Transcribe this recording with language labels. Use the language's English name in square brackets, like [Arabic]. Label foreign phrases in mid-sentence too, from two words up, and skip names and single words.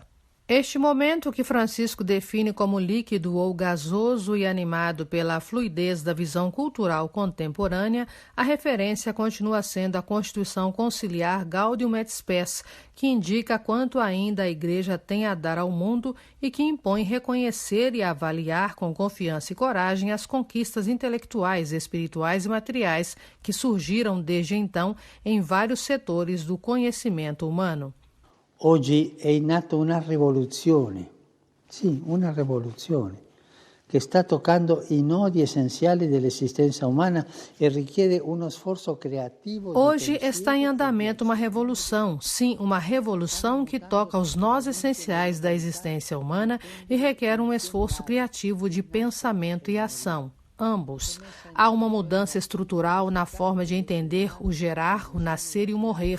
[Portuguese] Este momento, que Francisco define como líquido ou gasoso e animado pela fluidez da visão cultural contemporânea, a referência continua sendo a Constituição Conciliar Gaudium et Spes, que indica quanto ainda a Igreja tem a dar ao mundo e que impõe reconhecer e avaliar com confiança e coragem as conquistas intelectuais, espirituais e materiais que surgiram desde então em vários setores do conhecimento humano. [Italian] Oggi è in atto una rivoluzione, sì, una rivoluzione, che sta toccando i nodi essenziali dell'esistenza umana e richiede uno sforzo creativo. [Portuguese] Hoje está em andamento uma revolução, sim, uma revolução que toca os nós essenciais da existência humana e requer um esforço criativo de pensamento e ação. Ambos. Há uma mudança estrutural na forma de entender o gerar, o nascer e o morrer.